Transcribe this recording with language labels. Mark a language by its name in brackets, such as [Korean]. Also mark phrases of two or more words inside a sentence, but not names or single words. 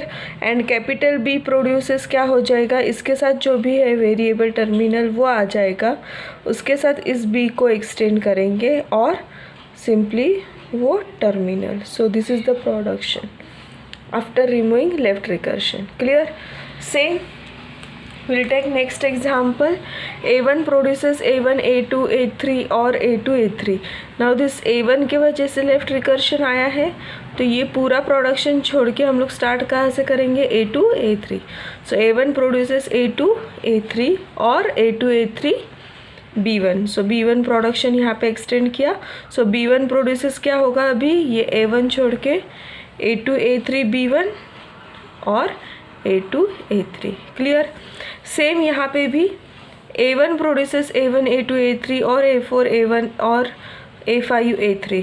[Hindi] एंड [English] capital B produces [Hindi] क्या हो जाएगा? इसके साथ जो भी है [English] variable terminal [Hindi] वो आ जाएगा, उसके साथ इस बी को एक्सटेंड करेंगे और सिंपली वो टर्मिनल. [English] So this is the production after removing left recursion. Clear? Same We'll take next example. A1 produces A1, A2, A3 और A2, A3. Now this A1 [Hindi] के वजह से [English] left recursion [Hindi] आया है, तो ये पूरा प्रोडक्शन छोड़ के हम लोग स्टार्ट कहाँ से करेंगे? [English] A2, A3. So A1 produces A2, A3 और A2, A3 B1. So B1 production [Hindi] यहाँ पे एक्सटेंड किया. [English] So B1 produces [Hindi] क्या होगा? अभी ये A1 छोड़ के A2, A3 B1 और A2, A3. क्लियर? सेम यहाँ पे भी [English] A1 प्रोड्यूसेस A1, A2, A3 और A4, A1 और A5, A3.